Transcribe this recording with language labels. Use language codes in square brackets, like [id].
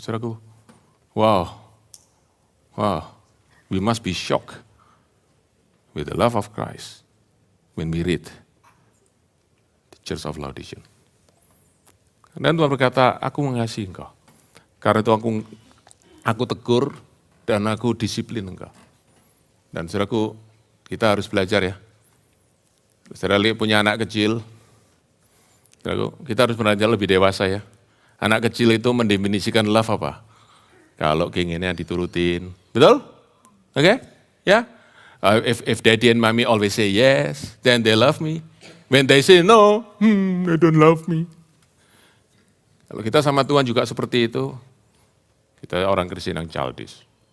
[en] Saudaraku, wow, we must be shocked with the love of Christ when we read the Church of Laodicean. [id] Dan Tuhan berkata, aku mengasihi engkau. Karena itu aku tegur dan aku disiplin engkau. Dan saudaraku, kita harus belajar ya. Saudara punya anak kecil, saudaraku, kita harus belajar lebih dewasa ya. Anak kecil itu mendefinisikan love apa? Kalau keinginannya diturutin, Betul? Oke? Ya? [en] If daddy and mommy always say yes, then they love me. When they say no, they don't love me. [id] Kalau kita sama Tuhan juga seperti itu, kita orang Kristen yang childish.